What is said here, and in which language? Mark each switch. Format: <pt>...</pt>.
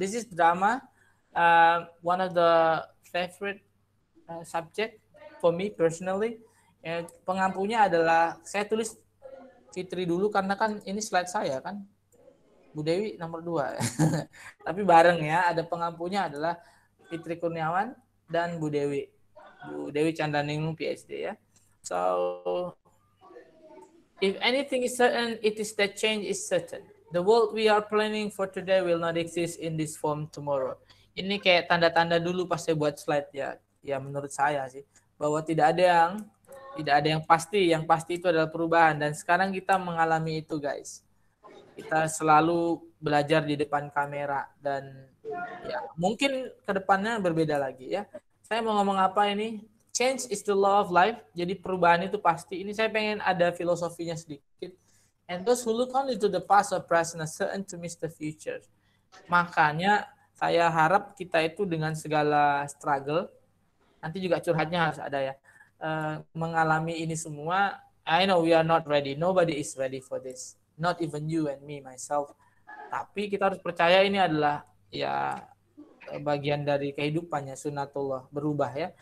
<en>This is drama, one of the favorite subject for me personally.</en> <id>Pengampunya adalah saya tulis Fitri dulu karena kan ini slide saya kan. Bu Dewi nomor 2. Tapi bareng ya, ada pengampunya adalah Fitri Kurniawan dan Bu Dewi. Bu Dewi Candaningrum PhD ya.</id> <en>So if anything is certain, it is that change is certain. The world we are planning for today will not exist in this form tomorrow.</en> <id>Ini kayak tanda-tanda dulu pas saya buat slide ya. Ya menurut saya sih bahwa tidak ada yang pasti. Yang pasti itu adalah perubahan, dan sekarang kita mengalami itu guys. Kita selalu belajar di depan kamera, dan ya mungkin kedepannya berbeda lagi ya. Saya mau ngomong apa ini?</id> <en>Change is the law of life.</en> <id>Jadi perubahan itu pasti. Ini saya pengen ada filosofinya sedikit.</id> <en>And those who look only to the past or present are certain to miss the future.</en> <id>Makanya saya harap kita itu dengan segala struggle, nanti juga curhatnya harus ada ya. Mengalami ini semua,</id> <en>I know we are not ready. Nobody is ready for this. Not even you and me, myself.</en> <id>Tapi kita harus percaya ini adalah ya bagian dari kehidupannya, sunatullah, berubah ya.</id>